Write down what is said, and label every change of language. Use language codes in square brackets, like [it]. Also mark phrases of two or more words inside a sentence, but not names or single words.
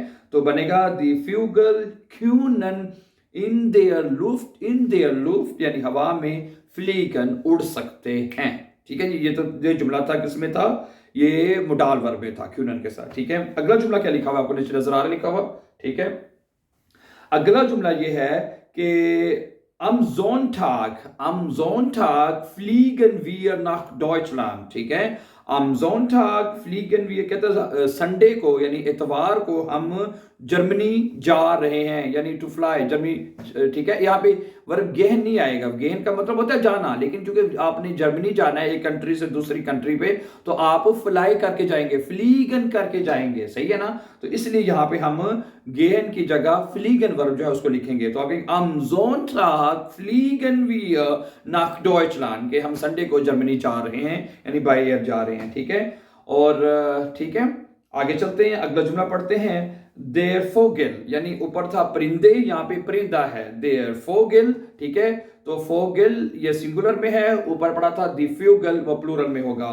[hi] तो बनेगा [de] die Vögel können in der Luft [hi] यानी हवा में फ्लीगन उड़ सकते हैं। ठीक है जी। ये जुमला था, किसमें था? ये मुडाल वर्ब में था, क्यूनन के साथ। ठीक है। अगला जुमला क्या लिखा हुआ आपको नीचे नजर आ रहा है? लिखा हुआ। ठीक है। अगला जुमला ये है कि [de] am Sonntag fliegen wir nach Deutschland। [hi] ठीक है। [de] am Sonntag fliegen wir [hi] कहते हैं संडे को यानी इतवार को हम जर्मनी जा रहे हैं, यानी [en] to fly Germany. [hi] ठीक है। यहाँ पे वर्ब गेहन नहीं आएगा। गेहन का मतलब होता है जाना, लेकिन चूंकि आपने जर्मनी जाना है एक कंट्री से दूसरी कंट्री पे, तो आप फ्लाई करके जाएंगे, फ्लीगन करके जाएंगे। सही है ना? तो इसलिए यहाँ पे हम गेहन की जगह फ्लीगन वर्ब जो है उसको लिखेंगे। तो आप [de] am Sonntag fliegen wir nach Deutschland, [hi] के हम संडे को जर्मनी जा रहे हैं, यानी [en] by air [hi] जा रहे हैं। ठीक है। और ठीक है, आगे चलते हैं, अगला जुमला पढ़ते हैं। [de] der Vogel, [hi] यानी ऊपर था परिंदे, यहाँ पे परिंदा है, [de] der Vogel. [hi] ठीक है। तो फोगल ये सिंगुलर में है, ऊपर पड़ा था [de] die Vögel, [hi] वो प्लूरल में होगा।